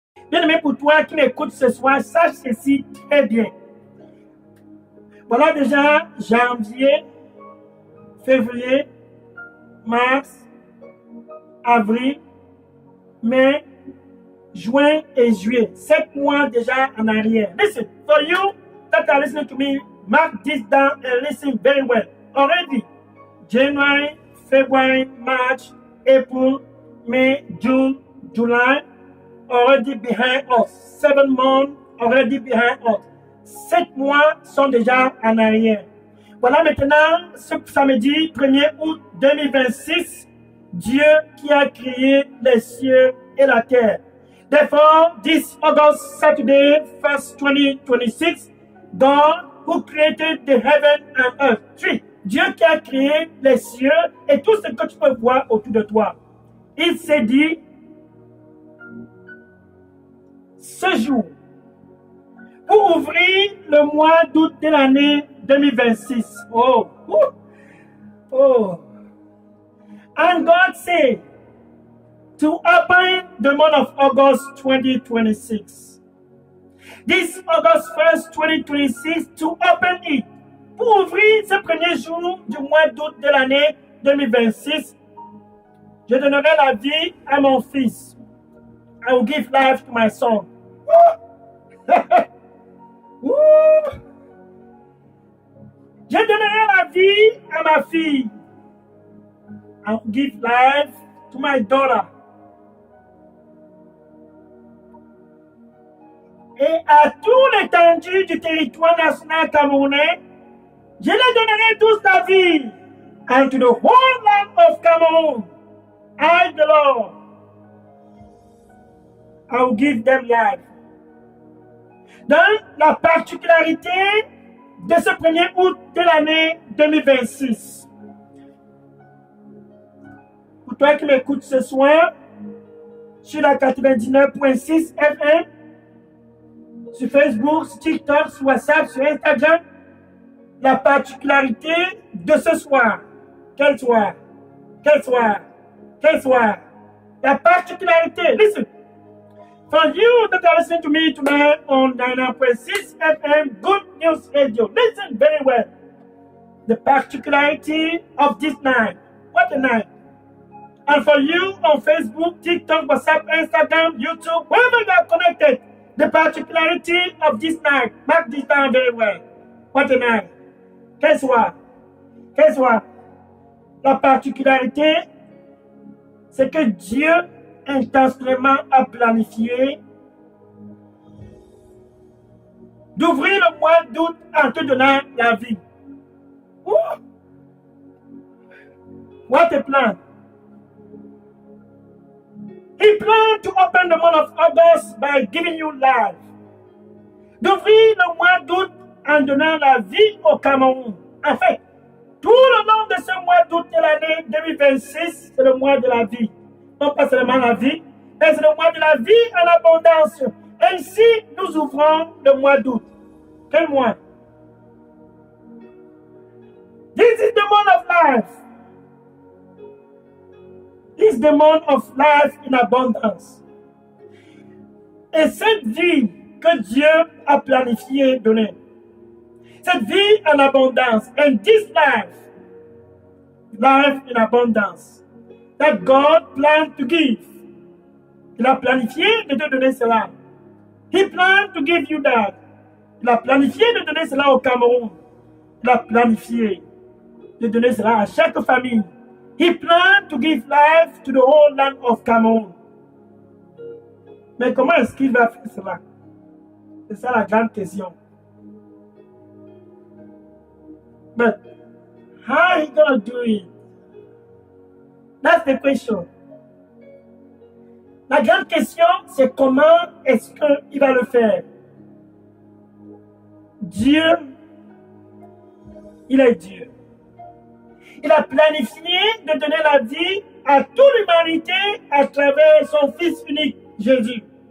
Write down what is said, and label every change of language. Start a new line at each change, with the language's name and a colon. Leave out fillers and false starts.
French: Bien-aimé, pour toi qui m'écoutes ce soir, sache ceci très bien. Voilà déjà janvier, février, mars, avril, mai, juin et juillet. 7 mois déjà en arrière.
English: Listen, for you that are listening to me, mark this down and listen very well. Already, January, February, March, April, May, June, July, already behind us. 7 months already behind us.
French: 7 mois sont déjà en arrière. Voilà maintenant ce samedi 1er août 2026, Dieu qui a créé les cieux et la terre.
English: Therefore, this August Saturday, 1st 2026, God who created the heaven and earth. 3.
French: Dieu qui a créé les cieux et tout ce que tu peux voir autour de toi. Il s'est dit, ce jour, pour ouvrir le mois d'août de l'année 2026. Oh, oh.
English: And God said to open the month of August 2026. This August 1st, 2026, to open it.
French: Pour ouvrir ce premier jour du mois d'août de l'année 2026, je donnerai la vie à mon fils.
English: I will give life to my son.
French: Je donnerai la vie à ma fille.
English: I will give life to my daughter.
French: Et à tout l'étendue du territoire national camerounais, je les donnerai tous la vie.
English: And to the whole land of Cameroon, I, the Lord, I will give them life.
French: Donc, la particularité de ce 1er août de l'année 2026. Pour toi qui m'écoutes ce soir, sur la 99.6 FM, sur Facebook, sur TikTok, sur WhatsApp, sur Instagram, la particularité de ce soir. Quel soir? Quel soir? Quel soir? La particularité,
English: listen. For you that are listening to me tonight on 99.6 FM Good News Radio, listen very well. The particularity of this night. What a night. And for you on Facebook, TikTok, WhatsApp, Instagram, YouTube, wherever you are connected, the particularity of this night. Mark this down very well. What a night.
French: Quel soir? Quel soir? La particularité, c'est que Dieu intentionnellement a planifié d'ouvrir le mois d'août en te donnant la vie. Ouh!
English: What a plan! He planned to open the month of August by giving you life.
French: D'ouvrir le mois d'août en donnant la vie au Cameroun. En fait, tout le long de ce mois d'août de l'année 2026, c'est le mois de la vie. Non pas seulement la vie, mais c'est le mois de la vie en abondance. Ainsi, nous ouvrons le mois d'août. Quel mois?
English: This is the month of life. This is the month of life in abundance.
French: Et cette vie que Dieu a planifiée donner, cette vie en abondance,
English: and this life in abundance, that God planned to give.
French: Il a planifié de te donner cela.
English: He planned to give you that.
French: Il a planifié de donner cela au Cameroun. Il a planifié de donner cela à chaque famille.
English: He planned to give life to the whole land of Cameroon.
French: Mais comment est-ce qu'il va faire cela? C'est ça la grande question.
English: But how is he going to do it? That's the question.
French: La grande question, c'est comment est-ce qu'il va le faire? Dieu, il est Dieu. Il a planifié de donner la vie à toute l'humanité à travers son Fils unique, Jésus.